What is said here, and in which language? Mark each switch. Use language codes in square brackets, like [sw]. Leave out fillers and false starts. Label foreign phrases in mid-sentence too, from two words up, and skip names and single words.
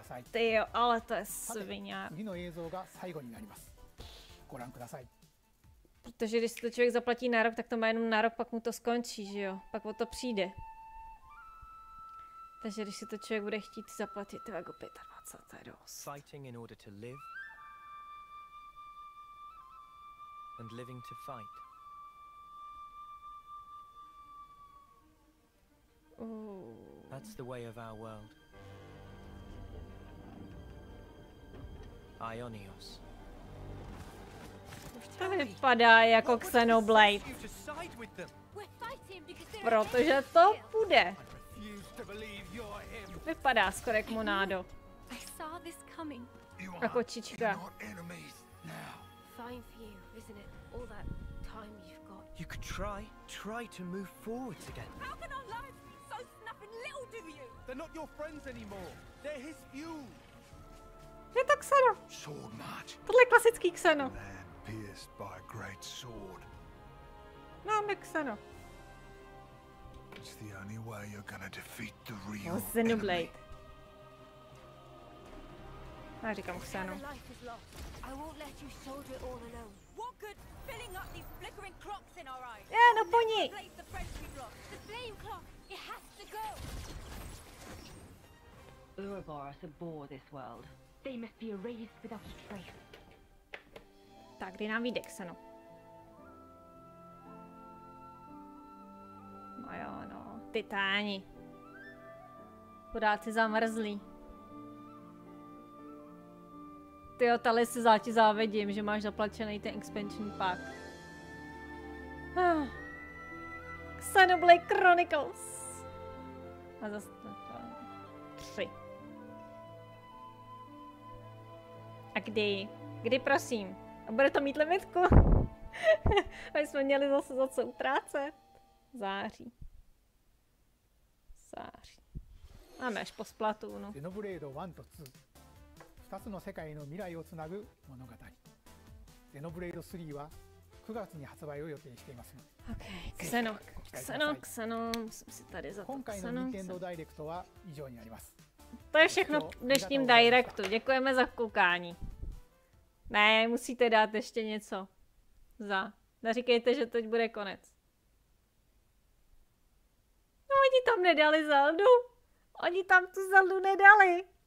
[cs] Tyjo, ale to je sviňák. Protože když si to člověk zaplatí na rok, tak to má jenom na rok, pak mu to skončí, že jo? Pak o to přijde. Takže když si to člověk bude chtít zaplatit, to jako 25, to je dost. [en] Fighting in order to live and living to fight. That's the way of our world. Ionios. [cs] To vypadá jako Xenoblade. Protože to bude. Vypadá skoro jak Monado. A kočička. [en] You could try to move forwards again. How can our lives be so snuffing little do you? They're not your friends anymore. They're his fuel. [cs] Je to Xeno. [en] Sword march. [cs] Tohle je klasický Xeno. [en] Pierced by a great sword. [cs] Máme Xeno. [en] It's the only way you're gonna defeat the real Xenoblade. [cs] Já říkám Xeno. [en] I won't let you soldier it all alone. What good filling up these flickering clocks in our eyes? [cs] No po ní. [en] Replace the friendly clock. The flame clock. It has to go. Ouroboros abhor this world. They must be erased without a trace. [cs] Tak, kdy nám vyjde Xeno? No jo, no. Titáni. Chudáci zamrzlí. Tyjo, Tali si záti závidím, že máš zaplačený ten [en] expansion pack. [cs] Xenoblade Chronicles. A zase to 3. A kdy? Kdy, prosím? A bude to mít limitku? My jsme měli zase za co utrácet. Září. Září. Máme až po Splatoonu. [ja] ゼノブレード1と2、2つの世界の未来をつなぐ物語。ゼノブレード3は9月に発売を予定しています。 [cs] Xeno. Musím si tady za to. [ja] 今回の任天堂ダイレクトは以上になります。 [cs] To je všechno v dnešním Directu. Děkujeme za koukání. Ne, musíte dát ještě něco. Neříkejte, že teď bude konec. No, oni tam nedali Zeldu. Oni tam tu Zeldu nedali.